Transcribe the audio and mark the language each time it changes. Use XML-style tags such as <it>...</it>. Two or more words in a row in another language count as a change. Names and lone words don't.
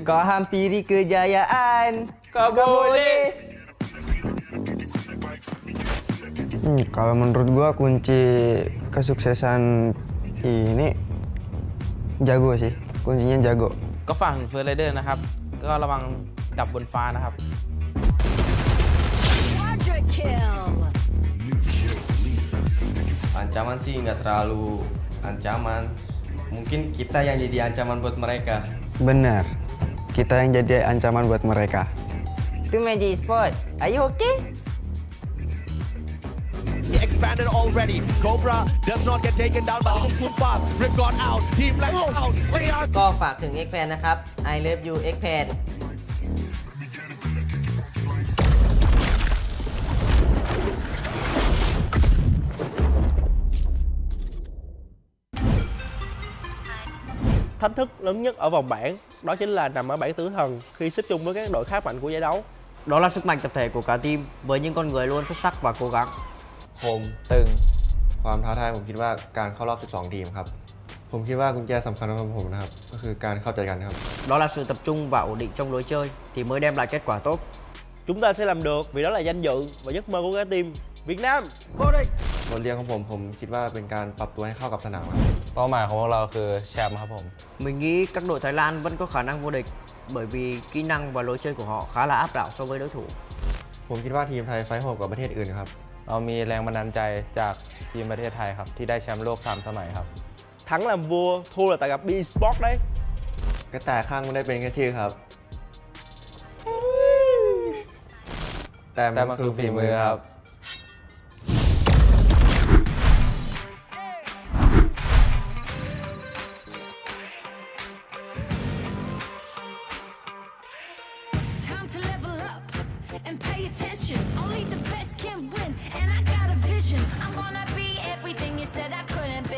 <id>kau hampiri kejayaan, kau boleh. Kalau menurut gua kunci kesuksesan ini jago sih. Kuncinya jago.</id> <th>ก็ฝั่งเฟิร์สไรเดอร์นะครับ ก็ระวังดับบนฟ้านะครับ</th> <id>ancaman sih nggak terlalu ancaman. Mungkin kita yang jadi ancaman buat mereka. Benar. Kita yang jadi ancaman buat mereka.</id> <en>To Magic Sport, are you okay? He expanded already. Cobra does not get taken down by the too fast. Rip got out. Team left out. JR</en> <th>ก็ฝากถึง X Fan นะครับ</th> <en>I love you</en> <th>X Fan</th> <vi>Thách thức lớn nhất ở vòng bảng đó chính là nằm ở bảng tử thần khi xếp chung với các đội khá mạnh của giải đấu. Đó là sức mạnh tập thể của cả team với những con người luôn xuất sắc và cố gắng.</vi> <th>ผมตึงความท้าทายผมคิดว่าการเข้ารอบ 12 ทีมครับ ผมคิดว่ากุญแจสำคัญสำหรับผมนะครับ ก็คือการเข้าใจกันครับ</th> <vi>Đó là sự tập trung và ổn định trong lối chơi thì mới đem lại kết quả tốt. Chúng ta sẽ làm được vì đó là danh dự và giấc mơ của cả team Việt Nam.</vi> <th>บทเรียนของผมคิดว่าเป็นการปรับตัวให้เข้ากับสนามครับ เป้าหมายของพวกเราคือแชมป์ครับผม</th> <vi>Mình nghĩ các đội Thái Lan vẫn có khả năng vô địch bởi vì kỹ năng và lối chơi của họ khá là áp đảo so với đối thủ.</vi> <th>ผมคิดว่าทีมไทยไฟท์โหดกว่าประเทศอื่นครับ เรามีแรงบันดาลใจจากทีมประเทศไทยครับที่ได้แชมป์โลก 3 สมัยครับ</th> <vi>Thắng làm vua, thua là tại gặp eSport đấy.</vi> <th>กระต่ายข้างไม่ได้เป็นแค่ชื่อครับ แต่มันคือฝีมือครับ</th> <en>Time to level up and pay attention. Only the best can win, and I got a vision. I'm gonna be everything you said I couldn't be.</en>